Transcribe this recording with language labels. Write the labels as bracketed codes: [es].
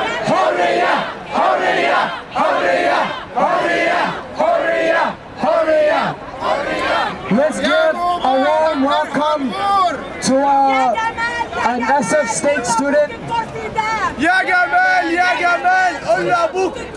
[ar] حرية حرية حرية حرية حرية حرية. [en] Let's give a warm welcome to an SF State student. [ar] يا جمال يا جمال قول لأبوك.